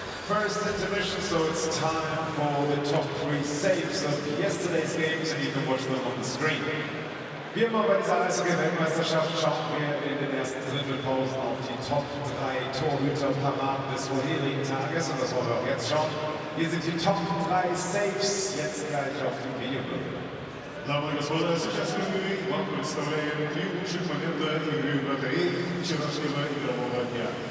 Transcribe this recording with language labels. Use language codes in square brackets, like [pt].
[en] first intermission, so it's time for the top 3 saves of yesterday's games, and you can watch them on the screen. [de] Wie immer bei dieser Eishockey-Weltmeisterschaft schauen wir in den ersten Drittelpausen auf die Top 3 Torhüterparaden des vorherigen Tages, und das wollen wir auch jetzt schauen. Hier sind die Top 3 Saves, jetzt gleich auf dem Videowürfel. [ru] Дамы и господа, сейчас мы вам представляем 3 лучших момента игры вратарей вчерашнего игрового дня.